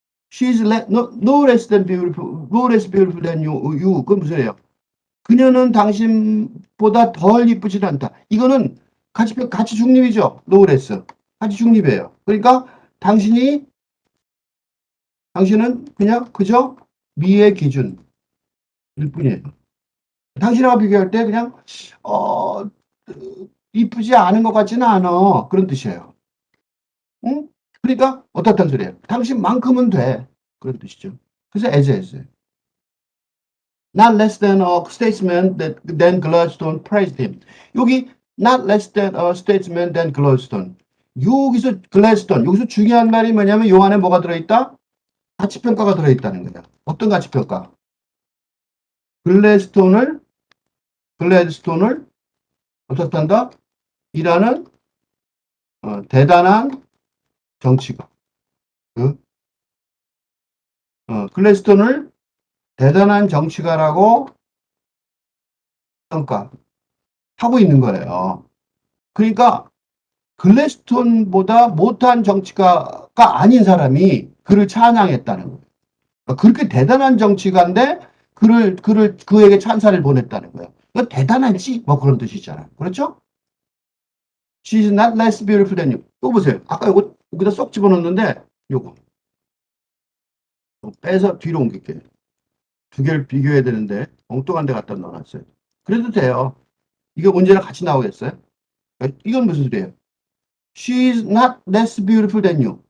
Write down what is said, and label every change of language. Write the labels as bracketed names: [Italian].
[English] She's no less than beautiful, no less beautiful than you. [Korean] 그건 무슨 얘기예요? 그녀는 당신보다 덜 이쁘지 않다. 이거는 가치 중립이죠. no less. 가치 중립이에요. 그러니까 당신은 그냥 그저 미의 기준일 뿐이에요. 당신하고 비교할 때 그냥 어, 이쁘지 않은 것 같지는 않아. 그런 뜻이에요. 응? 그러니까 어떻다는 소리예요. 당신만큼은 돼. 그런 뜻이죠. 그래서 as. [English] Not less than a statesman that then Gladstone praised him. [Korean] 여기 [English] not less than a statesman than Gladstone. [Korean] 여기서 글래스톤, 여기서 중요한 말이 뭐냐면 요 안에 뭐가 들어있다? 가치평가가 들어있다는 거야. 어떤 가치평가? 글래스톤을 어떻단다? 이라는 대단한 정치가. 그, 글래스톤을 대단한 정치가라고 평가하고 있는 거예요. 그러니까 글래스톤보다 못한 정치가가 아닌 사람이 그를 찬양했다는 거예요. 그러니까 그렇게 대단한 정치가인데 그에게 찬사를 보냈다는 거예요. 그러니까 대단하지? 뭐 그런 뜻이잖아요. 그렇죠? [English] She's not less beautiful than you. [Korean] 이거 보세요. 아까 이거 여기다 쏙 집어넣었는데 요거 빼서 뒤로 옮길게요. 두 개를 비교해야 되는데 엉뚱한 데 갖다 넣어놨어요. 그래도 돼요. 이게 문제랑 같이 나오겠어요? 이건 무슨 소리예요? [English] She's not less beautiful than you.